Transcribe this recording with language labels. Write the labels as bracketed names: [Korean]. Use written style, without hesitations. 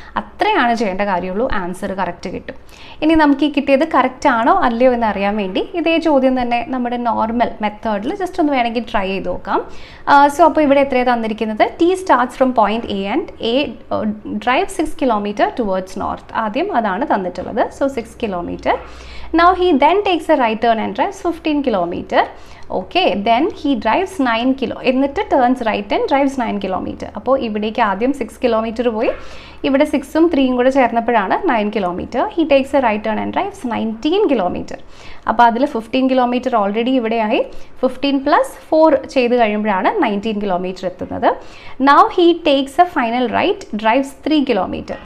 [Malayalam] അത്രയാണ് ചെയ്യേണ്ട കാര്യമുള്ളൂ. ആൻസർ കറക്റ്റ് കിട്ടും. ഇനി നമുക്ക് ഈ കിട്ടിയത് കറക്റ്റ് ആണോ അല്ലയോ എന്ന് അറിയാൻ വേണ്ടി ഇതേ ചോദ്യം തന്നെ നമ്മുടെ നോർമൽ മെത്തേഡിൽ ജസ്റ്റ് ഒന്ന് വേണമെങ്കിൽ ട്രൈ ചെയ്ത് നോക്കാം. [English] so [Malayalam] അപ്പോൾ ഇവിടെ എത്രയാണ് തന്നിരിക്കുന്നത്? [English] T starts from point A and A drive 6 kilometer towards north. [Malayalam] ആദ്യം അതാണ് തന്നിട്ടുള്ളത്. So 6 kilometre. [English] Now he then takes a right turn and drives 15 kilometer. Okay, then he drives 9 kilo. എന്നിട്ട് turns right and drives 9 kilometer. [Malayalam] അപ്പോൾ ഇവിടേക്ക് ആദ്യം 6 kilometre പോയി. ഇവിടെ 6ഉം 3ഉം കൂടെ ചേർന്നപ്പോഴാണ് 9 kilometre. [English] He takes a right turn and drives 19 kilometer. [Malayalam] അപ്പോൾ അതിൽ 15 kilometre already ഇവിടെയായി. 15 + 4 ചെയ്ത് കഴിയുമ്പോഴാണ് 19 കിലോമീറ്റർ എത്തുന്നത്. [English] Now he takes a final right, drives 3 kilometer.